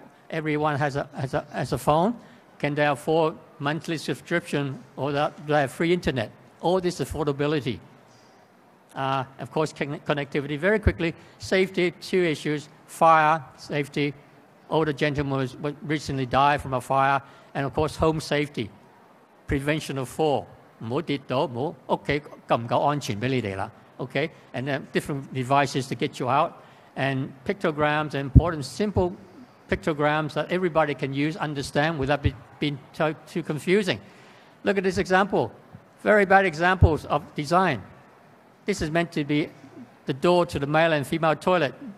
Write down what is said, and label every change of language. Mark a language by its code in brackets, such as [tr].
[en] Everyone has a phone. Can they afford monthly subscription, or do they have free internet? All this affordability. Of course, connectivity. Very quickly, safety, 2 issues. Fire, safety. Older gentleman was recently died from a fire. And of course, home safety. Prevention of fall. [yue] 唔好跌倒，唔好屋企夠唔夠安全俾你哋啦。 [en] Okay? And then different devices to get you out. And pictograms are important, simple pictograms that everybody can use, understand, without being too confusing. Look at this example. Very bad examples of design. This is meant to be the door to the male and female toilet.